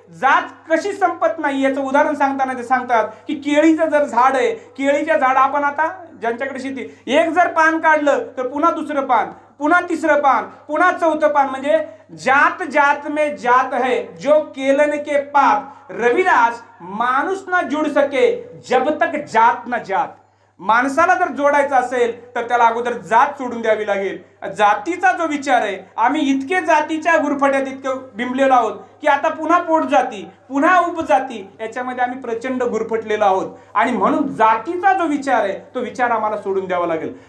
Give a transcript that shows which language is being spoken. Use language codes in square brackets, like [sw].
[mr] जात कशी संपत नाही याचं उदाहरण सांगताना ते सांगतात की केळीचं जर झाड आहे, केळीच्या झाड आपण आता ज्यांच्याकडे शेती, एक जर पान काढलं तर पुन्हा दुसरं पान, पुन्हा तिसरं पान, पुन्हा चौथं पान, म्हणजे [hi] जात जात में जात है जो केलन के पात. रविदास माणूस ना जुड़ सके जब तक जात ना जात. [mr] माणसाला जर जोडायचं असेल तर त्याला अगोदर जात सोडून द्यावी लागेल. जातीचा जो विचार आहे, आम्ही इतके जातीच्या गुरफट्यात इतकं बिंबलेलो आहोत की आता पुन्हा पोट जाती, पुन्हा उपजाती, याच्यामध्ये आम्ही प्रचंड गुरफटलेलो आहोत. आणि म्हणून जातीचा जो विचार आहे तो विचार आम्हाला सोडून द्यावा लागेल.